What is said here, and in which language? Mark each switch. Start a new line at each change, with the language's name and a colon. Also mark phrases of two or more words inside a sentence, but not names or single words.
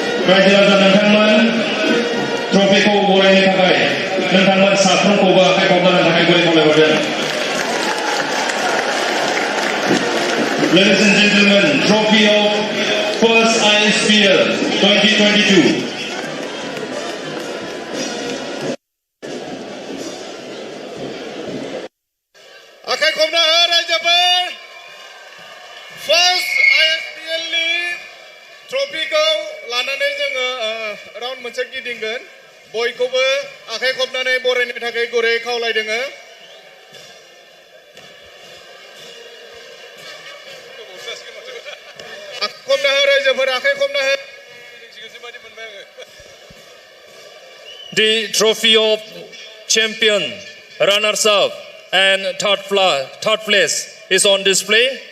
Bodo: रायजो राजा नोंथांमोन ट्रफिखौ बरायनो थाखाय नोंथांमोन साफ्रोमखौबो आखाइ खबजानो थाखाय गुरै खावलायहरदों।
English: Ladies and gentlemen, trophy of first ISPL 2022.
Bodo: आखाइ खबना हो रायजोफोर फार्स्ट ISPL नि ट्रफिखौ लानानै जोङो राउन्ड मोनसे गिदिंगोन बयखौबो आखाइ खबनानै बरायनो थाखाय गुरै खावलायदों। आखाइ खबना हो रायजोफोर आखाइ खबना हो।
English: The trophy of champion, runners up and third place is on display.